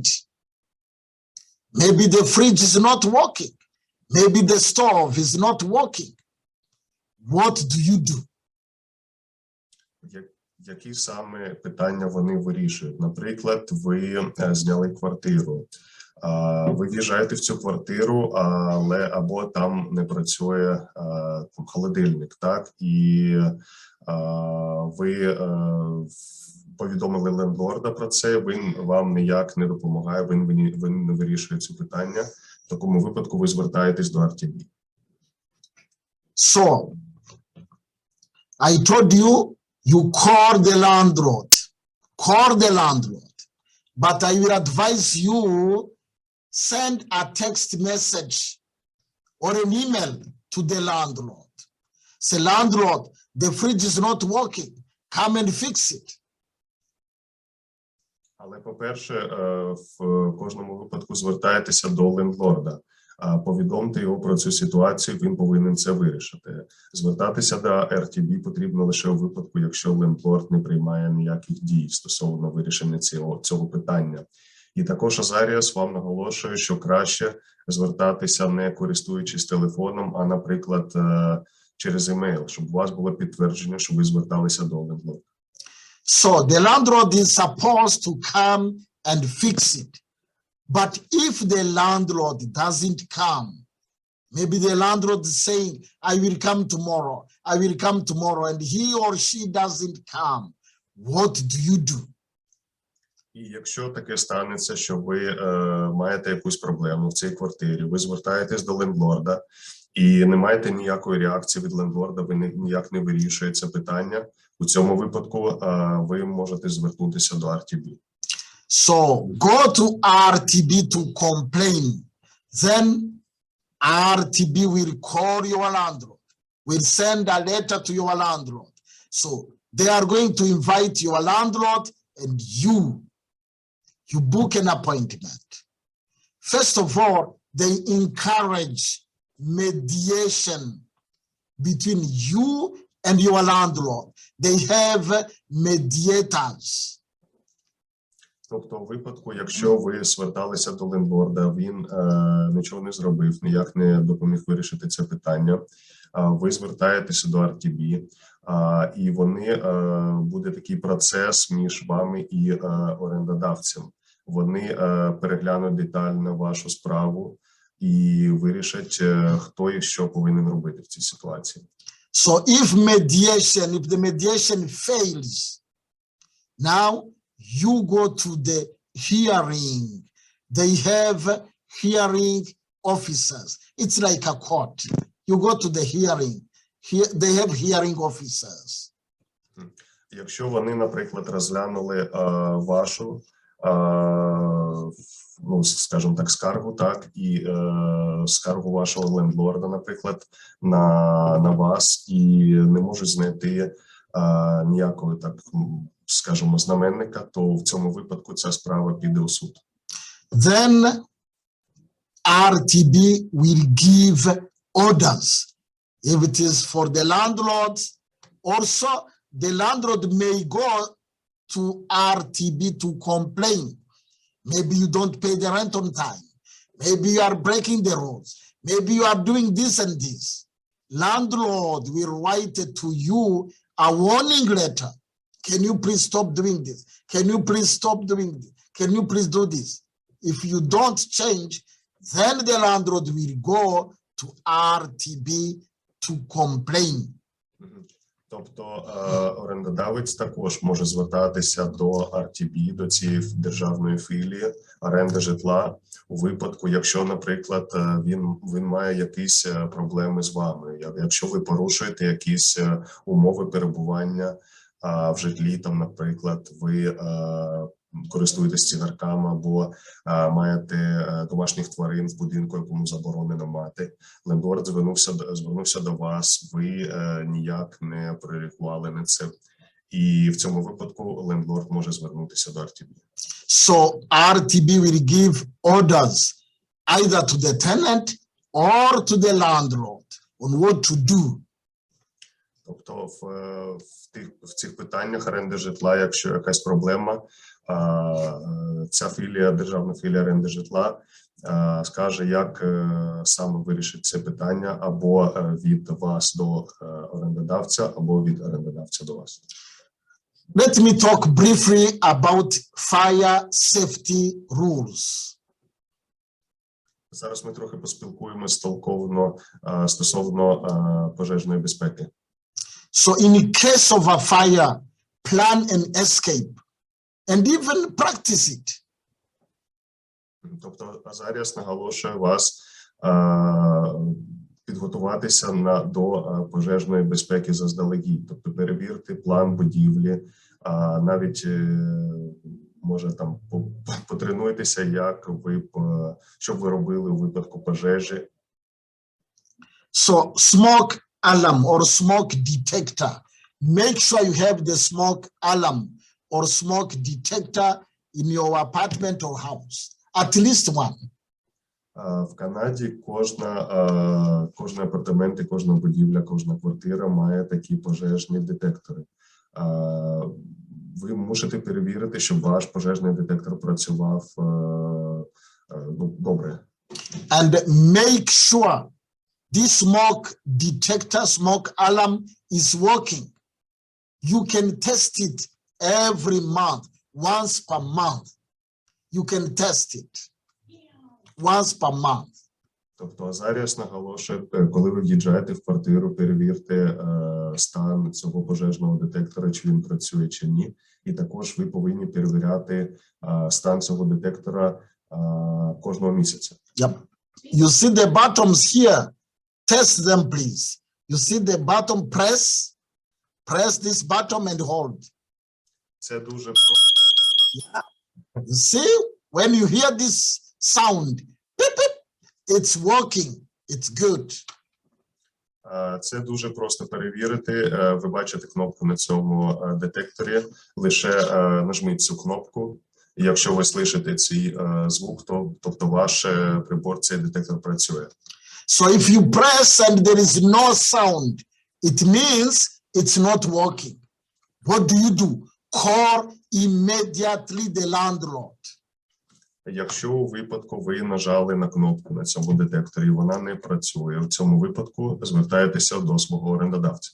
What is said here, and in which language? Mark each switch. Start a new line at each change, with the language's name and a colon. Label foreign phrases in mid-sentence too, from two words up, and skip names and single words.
English: Maybe the fridge is not working. Maybe the stove is not working. What do you do?
Ukrainian: Які саме питання вони вирішують? Наприклад, ви зняли квартиру. Ви в'їжджаєте в цю квартиру, або там не працює холодильник, так? І ви повідомили лендлорда про це, він вам ніяк не допомагає, він не вирішує це питання. В такому випадку ви звертаєтесь до RTB.
English: So, I told you, you call the landlord. Call the landlord. But I will advise you, send a text message or an email to the landlord. Say, landlord, the fridge is not working. Come and fix it.
Ukrainian: Але, по-перше, в кожному випадку звертайтеся до лендлорда. Повідомте його про цю ситуацію, він повинен це вирішити. Звертатися до RTB потрібно лише у випадку, якщо лендлорд не приймає ніяких дій стосовно вирішення цього питання. І також Азаріас вам наголошує, що краще звертатися не користуючись телефоном, а, наприклад, через емейл, щоб у вас було підтвердження, що ви зверталися до лендлорда.
English: So the landlord is supposed to come and fix it. But if the landlord doesn't come, maybe the landlord is saying, I will come tomorrow, I will come tomorrow, and he or she doesn't come, what do you do?
Ukrainian: І якщо таке станеться, що ви маєте якусь проблему в цій квартирі, ви звертаєтесь до лендлорда і не маєте ніякої реакції від лендлорда, ви ніяк не вирішуєте це питання, у цьому випадку ви можете звернутися до RTB.
English: So go to RTB to complain. Then RTB will call your landlord, will send a letter to your landlord. So they are going to invite your landlord and you book an appointment. First of all, they encourage mediation between you and your landlord. They have mediators.
Ukrainian: Тобто, у випадку, якщо ви зверталися до лендлорда, він нічого не зробив, ніяк не допоміг вирішити це питання, ви звертаєтеся до RTB, і буде такий процес між вами і орендодавцем. Вони переглянуть детально вашу справу і вирішать, хто і що повинен робити в цій ситуації.
English: So if the mediation fails, now you go to the hearing. They have hearing officers. It's like a court. You go to the hearing. Here they have hearing officers.
Ukrainian: Якщо вони, наприклад, розглянули вашу, ну, скажімо так, скаргу, так, і скаргу вашого лендлорда, наприклад, на вас, і не можуть знайти ніякого, так, скажімо, знаменника, то в цьому випадку ця справа піде у суд.
English: Then RTB will give orders. If it is for the landlord, also the landlord may go to RTB to complain. Maybe you don't pay the rent on time. Maybe you are breaking the rules. Maybe you are doing this and this. Landlord will write to you a warning letter. Can you please stop doing this? Can you please stop doing this? Can you please do this? If you don't change, then the landlord will go to RTB to complain.
Ukrainian: Тобто орендодавець також може звертатися до RTB, до цієї державної філії оренди житла у випадку, якщо, наприклад, він має якісь проблеми з вами, якщо ви порушуєте якісь умови перебування в житлі, там, наприклад, ви користуєтесь цигарками або маєте домашніх тварин в будинку, якому заборонено мати. Лендлорд звернувся до вас, ви ніяк не прореагували на це. І в цьому випадку лендлорд може звернутися до RTB.
English: So RTB will give orders either to the tenant or to the landlord on what to do.
Ukrainian: Тобто в цих питаннях оренди житла, якщо якась проблема, ця філія, державна філія оренди житла, скаже, як саме вирішить це питання або від вас до орендодавця, або від орендодавця до вас.
English: Let me talk briefly about fire safety rules.
Ukrainian: Зараз ми трохи поспілкуємося толковно стосовно пожежної безпеки.
English: So in case of a fire, plan an escape and even practice it.
Ukrainian: Тобто Азаріас наголошує вас підготуватися до пожежної безпеки заздалегідь. Тобто перевірте план будівлі, навіть може там потренуйтеся, що б ви робили у випадку пожежі.
English: So smoke alarm or smoke detector. Make sure you have the smoke alarm or smoke detector in your apartment or house. At least one.
Ukrainian: В Канаді кожен апартамент і кожна будівля, кожна квартира має такі пожежні детектори. Ви мусите перевірити, щоб ваш пожежний детектор працював добре.
English: And make sure this smoke detector, smoke alarm is working. You can test it every month, once per month. You can test it once per month.
Ukrainian: Тобто Азаріас наголошує, коли ви в'їжджаєте в квартиру, перевірте стан цього пожежного детектора, чи він працює, чи ні. І також ви повинні перевіряти стан цього детектора кожного місяця.
English: Yep. You see the buttons here. Test them, please. You see the button, press this button and hold.
Ukrainian: Це дуже
English: You see, when you hear this sound, beep, beep, it's working. It's good.
Ukrainian: Це дуже просто перевірити. Ви бачите кнопку на цьому детекторі. Лише нажміть цю кнопку. І якщо ви слышите цей звук, то тобто ваш прибор, цей детектор працює.
English: So if you press and there is no sound, it means it's not working. What do? Call immediately the landlord.
Ukrainian: Якщо у випадку ви нажали на кнопку на цьому детекторі, і вона не працює, в цьому випадку звертаєтеся до свого орендодавця.